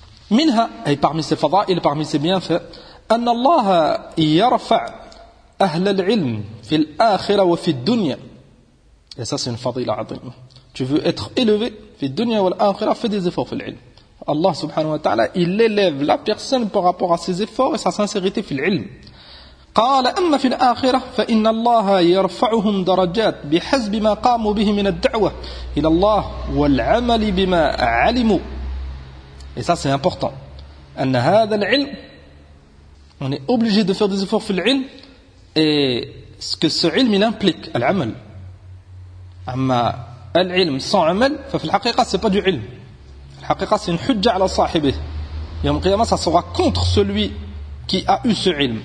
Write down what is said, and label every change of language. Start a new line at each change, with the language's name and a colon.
Arabic: منها أي parmi ses فضائل
French: parmi ses bienfaits
Arabic: أن الله يرفع أهل العلم في الآخرة وفي الدنيا.
French: Et ça c'est une فضيلة عظيمة. Tu veux être élevé
Arabic: في الدنيا والآخرة,
French: fais des efforts في العلم. Allah subhanahu wa ta'ala, il élève la personne par rapport à ses efforts et sa sincérité fil ilm.
Arabic: قال اما في الاخره فان الله يرفعهم درجات بحسب ما قاموا به من الدعوه الى الله والعمل بما علموا.
French: Et ça c'est important. ان هذا العلم, on est obligé de faire des efforts fil ilm et ce que ce ilm il implique, العمل.
Arabic: اما العلم
French: sans عمل
Arabic: ففي الحقيقه
French: c'est pas du ilm. Haqiqa, c'est une hujja ala sahibih. Yom Qiyamah, ça sera contre celui qui a eu ce ilm.